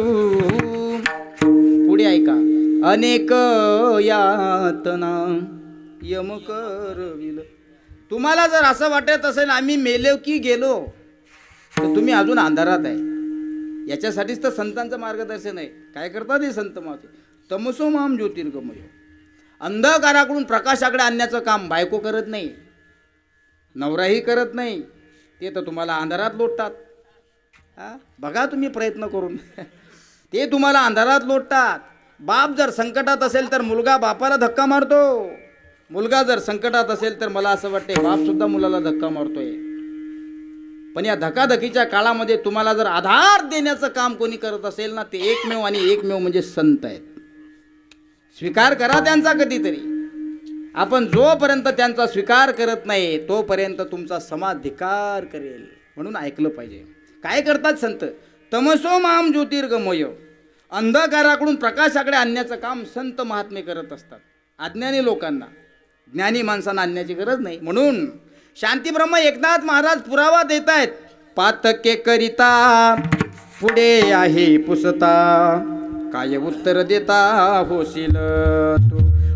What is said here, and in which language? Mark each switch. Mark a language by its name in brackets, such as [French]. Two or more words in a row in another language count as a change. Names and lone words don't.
[Marathi] पुढे ऐका. अनेक यातना यम करविल. तुम्हाला जर असं वाटत असेल आम्ही मेलो की गेलो तर तुम्ही अजून अंधारात आहे. याच्यासाठीच तर संतांचं मार्गदर्शन आहे. काय करतात हे संत माते? [Sanskrit] तमसो माम ज्योतिर्गमय. [Marathi] अंधकाराकडून प्रकाशाकडे आणण्याचं काम बायको करत नाही, नवराही करत नाही, ते तर तुम्हाला अंधारात लोटतात. बघा तुम्ही प्रयत्न करून. ते तुम्हाला अंधारात लोटतात. बाप जर संकटात असेल तर मुलगा बापाला धक्का मारतो. मुलगा जर संकटात असेल तर मला असं वाटते बाप सुद्धा मुलाला धक्का मारतोय. पण या धकाधकीच्या काळामध्ये तुम्हाला जर आधार देण्याचं काम कोणी करत असेल ना, ते एकमेव आणि एकमेव म्हणजे संत आहेत. स्वीकार करा त्यांचा कधीतरी. आपण जोपर्यंत त्यांचा स्वीकार करत नाही तोपर्यंत तुमचा समाधिकार करेल. म्हणून ऐकलं पाहिजे. काय करतात संत? [Sanskrit] तमसो माम ज्योतिर्गमय. [Marathi] अंधकाराकडून प्रकाशाकडे आणण्याचं काम संत महात्मे करत असतात. अज्ञानी लोकांना, ज्ञानी माणसांना आणण्याची गरज नाही. म्हणून शांतीब्रह्म एकनाथ महाराज पुरावा देत आहेत. पातके करिता पुढे आहे पुसता, काय उत्तर देता होशील तू.